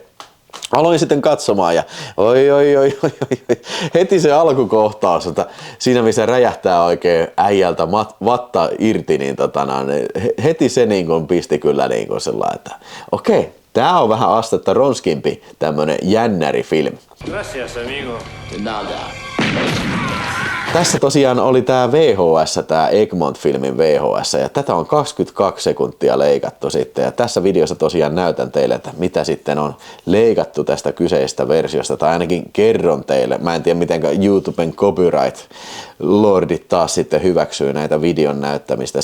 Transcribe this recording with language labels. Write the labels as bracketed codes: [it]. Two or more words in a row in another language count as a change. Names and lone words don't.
[fi] Aloin sitten katsomaan ja oi, heti se alkukohtaus, että siinä missä räjähtää oikein äijältä vatta irti, niin heti se pisti kyllä sellainen, että okei, tää on vähän astetta ronskimpi tämmönen jännärifilm. [es] Gracias, amigo. Nada. [fi] Tässä tosiaan oli tää VHS, tää Egmont-filmin VHS, ja tätä on 22 sekuntia leikattu sitten, ja tässä videossa tosiaan näytän teille, että mitä sitten on leikattu tästä kyseisestä versiosta, tai ainakin kerron teille. Mä en tiedä, miten YouTuben copyright lordit taas sitten hyväksyy näitä videon näyttämistä.